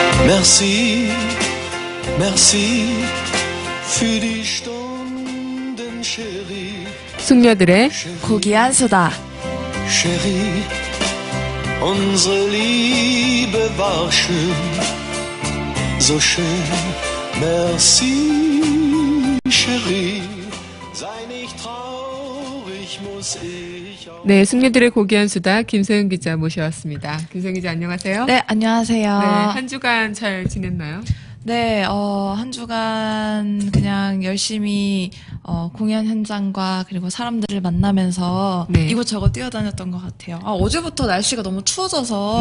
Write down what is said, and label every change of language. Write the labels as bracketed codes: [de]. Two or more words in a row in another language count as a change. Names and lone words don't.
[fr] Merci, merci [de] für die Stunden, Chérie. [ko] 숙녀들의 고귀한 수다. [de] Chérie, unsere Liebe war schön, so schön. [fr] Merci, Chérie. [de] Sei nicht traurig, muss ich auch. [ko] 네, 숙녀들의 고귀한 수다 김소영 기자 모셔왔습니다. 김소영 기자 안녕하세요. 네, 안녕하세요. 네, 한 주간 잘 지냈나요? 네, 한 주간 그냥 열심히 공연 현장과 그리고 사람들을 만나면서 네. 이곳저곳 뛰어다녔던 것 같아요. 어제부터 날씨가 너무 추워져서